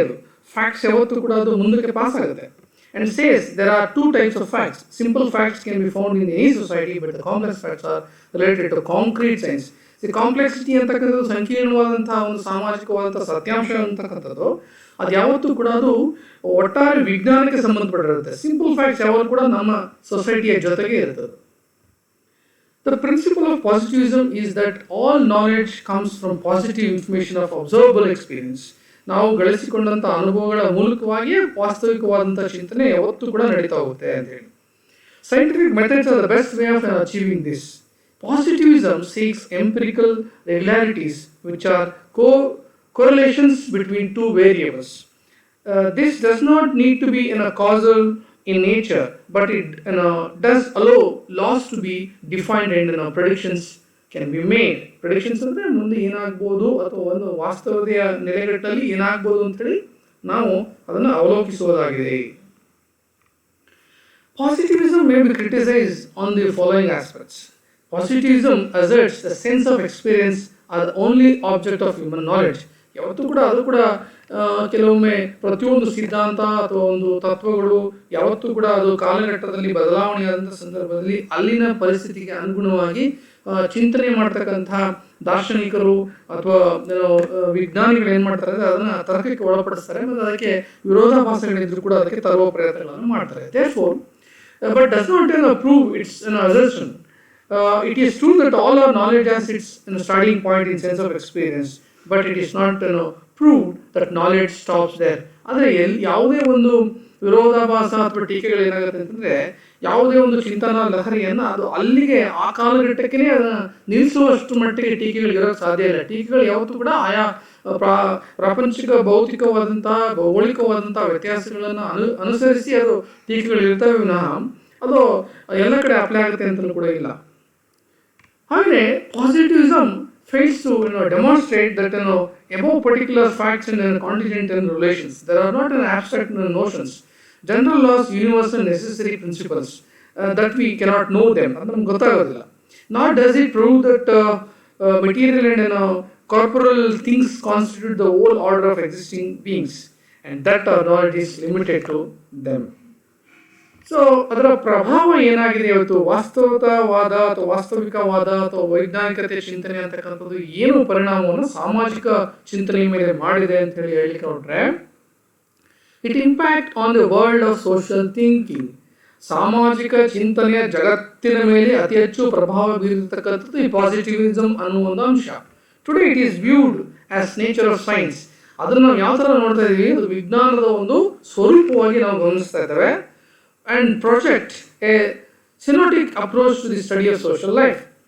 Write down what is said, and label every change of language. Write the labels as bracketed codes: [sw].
[kn] ಅದು ಫ್ಯಾಕ್ಟ್ಸ್ ಯಾವತ್ತೂ ಕೂಡ ಅದು ಮುಂದಕ್ಕೆ ಪಾಸ್ ಆಗುತ್ತೆ. [en] And says there are two types of facts. Simple facts can be found in any society, but the complex facts are related to concrete science. The complexity [kn] ಅಂತಕ್ಕಂಥದ್ದು ಸಂಕೀರ್ಣವಾದಂತಹ ಒಂದು ಸಾಮಾಜಿಕವಾದಂತಹ ಸತ್ಯಾಂಶ ಅಂತಕ್ಕಂಥದ್ದು ಅದು ಯಾವತ್ತೂ ಕೂಡ ಅದು ಒಟ್ಟಾರೆ ವಿಜ್ಞಾನಕ್ಕೆ ಸಂಬಂಧಪಟ್ಟಿರುತ್ತೆ. ಸಿಂಪಲ್ ಫ್ಯಾಕ್ಟ್ಸ್ ಯಾವಾಗ ಕೂಡ ನಮ್ಮ ಸೊಸೈಟಿಯ ಜೊತೆಗೆ ಇರ್ತದೆ. [en] The principle of positivism is that all knowledge comes from positive information of observable experience. [kn] ನಾವು ಗಳಿಸಿಕೊಂಡಂಥ ಅನುಭವಗಳ ಮೂಲಕವಾಗಿಯೇ ವಾಸ್ತವಿಕವಾದಂಥ ಚಿಂತನೆ ಯಾವತ್ತೂ ಕೂಡ ನಡೀತಾ ಹೋಗುತ್ತೆ ಅಂತ ಹೇಳಿ. [en] Scientific methods are the best way of achieving this. Positivism seeks empirical regularities which are correlations between two variables. This does not need to be causal in nature, but it does allow laws to be defined and predictions can be made. [kn] Predictions ಅಂದರೆ ಮುಂದೆ ಏನಾಗ್ಬೋದು ಅಥವಾ ಒಂದು ವಾಸ್ತವತೆಯ ನೆಲೆಗಟ್ಟಲ್ಲಿ ಏನಾಗ್ಬೋದು ಅಂತೇಳಿ ನಾವು ಅದನ್ನು ಅವಲೋಕಿಸುವುದಾಗಿದೆ. [en] Positivism may be criticized on the following aspects. Positivism asserts the sense of experience are the only object of human knowledge. [kn] ಯಾವತ್ತೂ ಕೂಡ ಅದು ಕೂಡ ಕೆಲವೊಮ್ಮೆ ಪ್ರತಿಯೊಂದು ಸಿದ್ಧಾಂತ ಅಥವಾ ಒಂದು ತತ್ವಗಳು ಯಾವತ್ತೂ ಕೂಡ ಅದು ಕಾಲಘಟ್ಟದಲ್ಲಿ ಬದಲಾವಣೆಯಾದಂಥ ಸಂದರ್ಭದಲ್ಲಿ ಅಲ್ಲಿನ ಪರಿಸ್ಥಿತಿಗೆ ಅನುಗುಣವಾಗಿ ಚಿಂತನೆ ಮಾಡ್ತಕ್ಕಂಥ ದಾರ್ಶನಿಕರು ಅಥವಾ ವಿಜ್ಞಾನಿಗಳು ಏನು ಮಾಡ್ತಾರೆ ಅಂದರೆ ಅದನ್ನು ತರ್ಕಕ್ಕೆ ಒಳಪಡಿಸ್ತಾರೆ ಮತ್ತು ಅದಕ್ಕೆ ವಿರೋಧಾಭಾಸಗಳಿದ್ರೂ ಕೂಡ ಅದಕ್ಕೆ ತರುವ ಪ್ರಯತ್ನಗಳನ್ನು ಮಾಡ್ತಾರೆ. [en] Therefore, but does not prove its assertion. It is true that all our knowledge has its starting point in sense of experience, but it is not proved that knowledge stops there. [kn] ಆದರೆ ಯಾವುದೇ ಒಂದು ವಿರೋಧಾಭಾಸ ಅಥವಾ ಟೀಕೆಗಳು ಏನಾಗುತ್ತೆ ಅಂತಂದರೆ ಯಾವುದೇ ಒಂದು ಚಿಂತನಾ ಲಹರಿಯನ್ನು ಅದು ಅಲ್ಲಿಗೆ ಆ ಕಾಲಘಟ್ಟಕ್ಕೆ ಅದನ್ನು ನಿಲ್ಲಿಸುವಷ್ಟು ಮಟ್ಟಿಗೆ ಟೀಕೆಗಳು ಇರೋಕ್ಕೆ ಸಾಧ್ಯ ಇಲ್ಲ. ಟೀಕೆಗಳು ಯಾವತ್ತೂ ಕೂಡ ಆಯಾ ಪ್ರಾಪಂಚಿಕ ಭೌತಿಕವಾದಂಥ ಭೌಗೋಳಿಕವಾದಂಥ ವ್ಯತ್ಯಾಸಗಳನ್ನು ಅನುಸರಿಸಿ ಅದು ಟೀಕೆಗಳು ಇರ್ತವೆ ವಿನಃ ಅದು ಎಲ್ಲ ಕಡೆ ಅಪ್ಲೈ ಆಗುತ್ತೆ ಅಂತಲೂ ಕೂಡ ಇಲ್ಲ. ಹಾಗೆಯೇ [en] positivism fails to demonstrate that above particular facts and contingent relations there are not abstract notions, general laws, universal necessary principles that we cannot know them [kn] ಅದು ನಮ್ಗೆ ಗೊತ್ತಾಗೋದಿಲ್ಲ. [en] Nor does it prove that material and corporeal things constitute the whole order of existing beings and that our knowledge is limited to them. [kn] So ಅದರ ಪ್ರಭಾವ ಏನಾಗಿದೆ ಇವತ್ತು ವಾಸ್ತವತಾವಾದ ಅಥವಾ ವಾಸ್ತವಿಕವಾದ ಅಥವಾ ವೈಜ್ಞಾನಿಕತೆ ಚಿಂತನೆ ಅಂತಕ್ಕಂಥದ್ದು ಏನು ಪರಿಣಾಮವನ್ನು ಸಾಮಾಜಿಕ ಚಿಂತನೆಯ ಮೇಲೆ ಮಾಡಿದೆ ಅಂತ ಹೇಳಿ ಹೇಳಲಿಕ್ಕೆ ಹೊರಟ್ರೆ, [en] It impact on the world of social thinking. [kn] ಸಾಮಾಜಿಕ ಚಿಂತನೆಯ ಜಗತ್ತಿನ ಮೇಲೆ ಅತಿ ಹೆಚ್ಚು ಪ್ರಭಾವ ಬೀರಿರ್ತಕ್ಕಂಥದ್ದು ಈ ಪಾಸಿಟಿವಿಸಮ್ ಅನ್ನುವ ಒಂದು ಅಂಶ. [en] Today it is viewed as nature of science. [kn] ಅದನ್ನು ನಾವು ಯಾವ ಥರ ನೋಡ್ತಾ ಇದ್ದೀವಿ, ಅದು ವಿಜ್ಞಾನದ ಒಂದು ಸ್ವರೂಪವಾಗಿ ನಾವು ಗಮನಿಸ್ತಾ ಇದ್ದೇವೆ. [en] And project a synodic approach to the study of social life.